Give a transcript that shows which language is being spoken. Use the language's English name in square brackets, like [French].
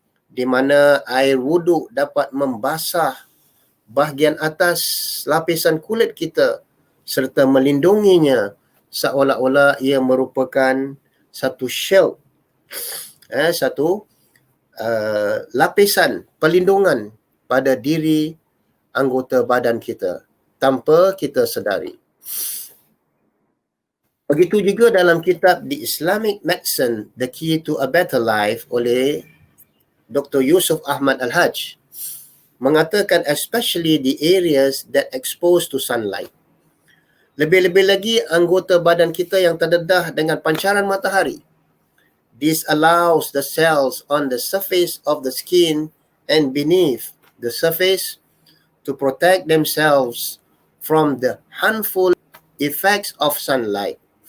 [Malay] di mana air wudu dapat membasah bahagian atas lapisan kulit kita serta melindunginya seolah-olah ia merupakan satu shield, satu lapisan perlindungan pada diri anggota badan kita tanpa kita sedari. Begitu juga dalam kitab The Islamic Medicine, The Key to a Better Life oleh Dr. [English] Yusuf Ahmad Al-Hajj mengatakan especially the areas that exposed to sunlight. [Malay] Lebih-lebih lagi anggota badan kita yang terdedah dengan pancaran matahari. [English] This allows the cells on the surface of the skin and beneath the surface to protect themselves from the harmful effects of sunlight.